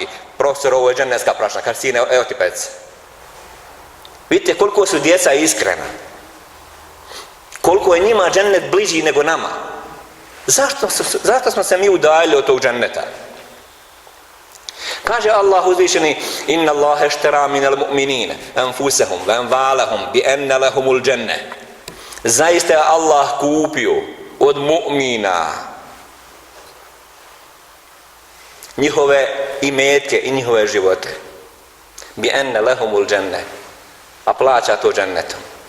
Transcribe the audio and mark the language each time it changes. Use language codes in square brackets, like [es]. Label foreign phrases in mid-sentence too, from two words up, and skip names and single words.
[bs] Profesor, ovo je džennetska prašina. Kaže, sine, evo ti petice. Vidite koliko su djeca iskrena. Koliko je njima džennet bliži nego nama. Zašto smo se mi udaljili od tog dženneta? Kaže Allah uzvišeni [ar] إن الله اشترى من المؤمنين أنفسهم وأموالهم بأن لهم الجنة. [bs] Zaista je Allah kupio od mu'mina njihove imetke i njihove živote [ar] بأن لهم الجنة, [bs] a plaća to džennetom.